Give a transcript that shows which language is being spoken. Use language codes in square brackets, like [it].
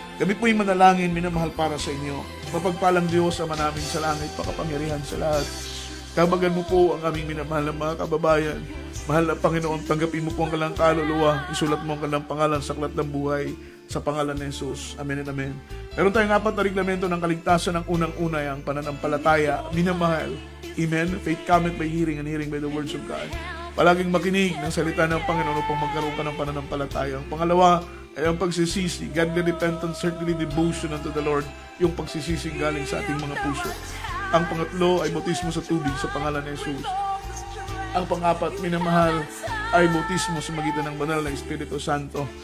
[tl] Kami po'y manalangin, minamahal, para sa inyo. Mapagpalang Diyos, Ama namin sa langit, makapangyarihan sa lahat. Kabagan mo po ang aming minamahal na mga kababayan. Mahal na Panginoon, tanggapin mo po ang kanilang kaluluwa. Isulat mo ang kanilang pangalan sa aklat ng buhay sa pangalan ng Jesus. [en] Amen and amen. [tl] Meron tayong 4 na reglamento ng kaligtasan. Ang unang-una ay ang pananampalataya. Minamahal. Amen. [en] Faith cometh by hearing and hearing by the words of God. [tl] Palaging makinig ng salita ng Panginoon upang magkaroon ka ng pananampalataya. Ang pangalawa ay ang pagsisisi, [en] godly repentance, certainly devotion unto the Lord, [tl] yung pagsisisi galing sa ating mga puso. Ang pangatlo ay bautismo sa tubig sa pangalan ng Jesus. Ang pang-apat, minamahal, ay bautismo sa magitan ng banal na Espiritu Santo.